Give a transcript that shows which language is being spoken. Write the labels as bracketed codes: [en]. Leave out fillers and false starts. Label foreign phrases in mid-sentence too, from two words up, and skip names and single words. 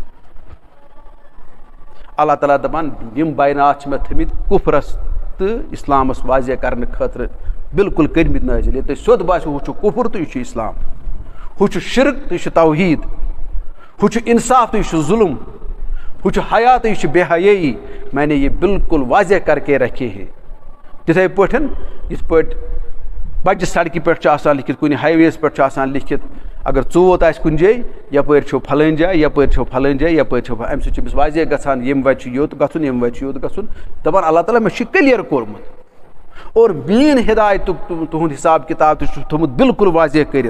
[ks] اللہ تعالیٰ دَپان یِم بینات چھِ مےٚ تھٲمٕتۍ کُفرَس تہٕ اِسلامَس واضح کَرنہٕ خٲطرٕ بالکل کٔرمٕتۍ نٲزِل. ییٚلہِ تۄہہِ سیوٚد باسیو ہُہ چھُ کُفُر تہٕ یہِ چھُ اِسلام, ہُہ چھُ شِرک تہٕ یہِ چھُ توحیٖد, ہُہ چھُ اِنصاف تہٕ یہِ چھُ ظُلم, ہُہ چھُ حیا تہٕ یہِ چھُ بے حیٲیی. [ur] میں نے یہ بالکل واضح کر کے رکھے ہیں. [ks] تِتھَے پٲٹھۍ یِتھ پٲٹھۍ بَجہِ سڑکہِ پٮ۪ٹھ چھُ آسان لیکھِتھ, کُنہِ ہاے وییَس پٮ۪ٹھ چھُ آسان لیکھِتھ اگر ژوٗت آسہِ کُنہِ جایہِ یَپٲرۍ چھُو پھلٲنۍ جاے یَپٲرۍ چھُو پھلٲنۍ جاے یَپٲرۍ چھُو, اَمہِ سۭتۍ چھُ أمِس واضح گژھان ییٚمہِ وَتہِ چھُ یوٚت گژھُن ییٚمہِ وَتہِ چھُ یوٚت گژھُن. دَپان اللہ تعالیٰ مےٚ چھُ کٕلیر کوٚرمُت اور میٛٲنۍ ہدایتُک تُہُنٛد حِساب کِتاب تہِ چھُ تھوٚمُت بالکل واضح کٔرِتھ.